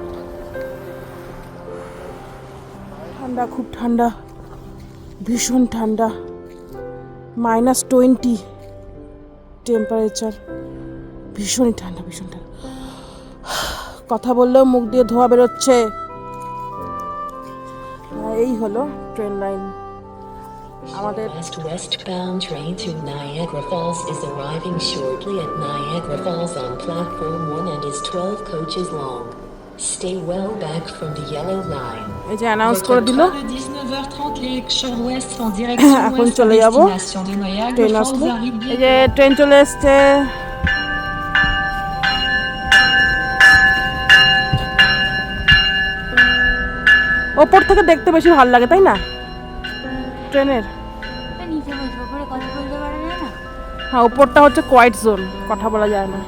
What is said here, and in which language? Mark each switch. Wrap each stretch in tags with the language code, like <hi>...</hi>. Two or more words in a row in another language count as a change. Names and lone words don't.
<bn>ঠান্ডা, খুব ঠান্ডা, ভীষণ ঠান্ডা, -20 টেম্পারেচার, ভীষণই ঠান্ডা, ভীষণ ঠান্ডা। কথা বললেও মুখ দিয়ে ধোঁয়া বেরোচ্ছে। এই হলো ট্রেন লাইন আমাদের।</bn> <en>Fast westbound train to Niagara Falls is arriving shortly at Niagara Falls on platform 1 and is 12 coaches long. Stay well back from the yellow line.</en> <bn>এই যে অ্যানাউন্স করে দিল,</bn> <fr>19h30 les Lakeshore West en direction</fr> <bn>এখন</bn> <fr>ouest</fr> <bn>চলে</bn> <fr>à</fr> <bn>যাব।</bn> <fr>destination de Niagara</fr> <bn>ট্রেন</bn> <fr>Falls</fr> <bn>আসলে,</bn> <fr>arrive</fr> <bn>এই যে ট্রেন চলে এসছে। ওপর থেকে দেখতে বেশি ভালো লাগে, তাই না ট্রেনের? হ্যাঁ, উপরটা হচ্ছে</bn> <en>quiet zone,</en> <bn>কথা বলা যায় না।</bn>